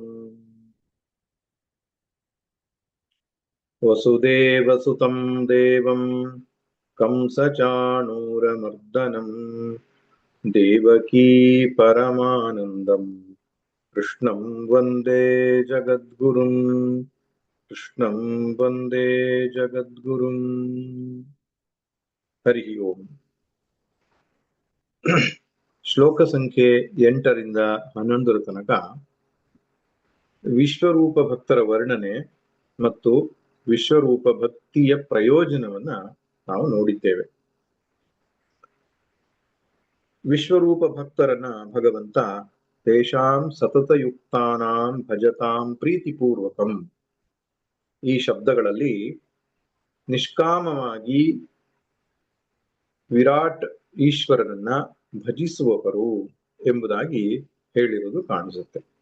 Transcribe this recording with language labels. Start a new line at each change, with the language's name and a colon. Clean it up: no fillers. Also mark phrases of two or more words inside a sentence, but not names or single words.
Sanskrit: वसुदेवसुतं देवं कंसचाणूरमर्दनं देवकी परमानन्दं कृष्णं वन्दे जगद्गुरुं। कृष्णं वन्दे जगद्गुरुं। हरि ओಂ।
Kannada: ಶ್ಲೋಕ ಸಂಖ್ಯೆ 8ರಿಂದ 11 ತನಕ ವಿಶ್ವರೂಪ ಭಕ್ತರ ವರ್ಣನೆ ಮತ್ತು ವಿಶ್ವರೂಪ ಭಕ್ತಿಯ ಪ್ರಯೋಜನವನ್ನ ನಾವು ನೋಡಿದ್ದೇವೆ. ವಿಶ್ವರೂಪ ಭಕ್ತರನ್ನ ಭಗವಂತ
Sanskrit: ತೇಷಾಂ ಸತತಯುಕ್ತಾನಾಂ ಭಜತಾಂ ಪ್ರೀತಿಪೂರ್ವಕಂ
Kannada: ಈ ಶಬ್ದಗಳಲ್ಲಿ ನಿಷ್ಕಾಮವಾಗಿ ವಿರಾಟ್ ಈಶ್ವರನನ್ನ ಭಜಿಸುವವರು ಎಂಬುದಾಗಿ ಹೇಳಿರುವುದು ಕಾಣಿಸುತ್ತೆ.